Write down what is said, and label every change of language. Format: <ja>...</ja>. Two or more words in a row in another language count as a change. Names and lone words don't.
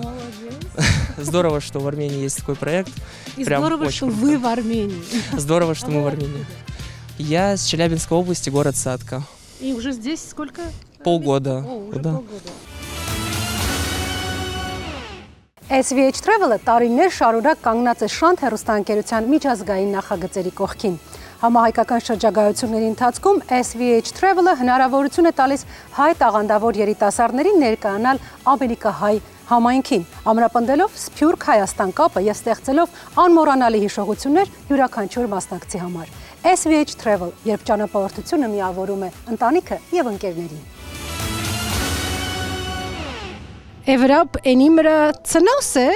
<ru>Здорово, что в Армении есть такой проект. И Прям здорово, очень что круто. вы в Армении. Здорово, что мы в Армении. Я с Челябинской области, город Сатка. И уже здесь сколько? Полгода. О, уже Да. полгода.</ru> <hy>SVH Travel-ը տարիներ շարունակ կանգնած է Շանթ հեռուստաընկերության միջազգային նախագծերի կողքին։ Համահայկական շրջագայությունների ընթացքում SVH Travel-ը հնարավորություն է տալիս հայ տաղանդավոր երիտասարդներին ներկայանալ Ամերիկահայ համայնքին, ամրապնդելով Սփյուռք Հայաստան կապը եւ ստեղծելով անմոռանալի հիշողություններ յուրաքանչյուր մասնակցի համար։ SVH Travel, երբ ճանապարհորդությունը միավորում է ընտանիքը եւ ընկերներին։ Եվրոպ ենիմրը ծնոս է,</hy>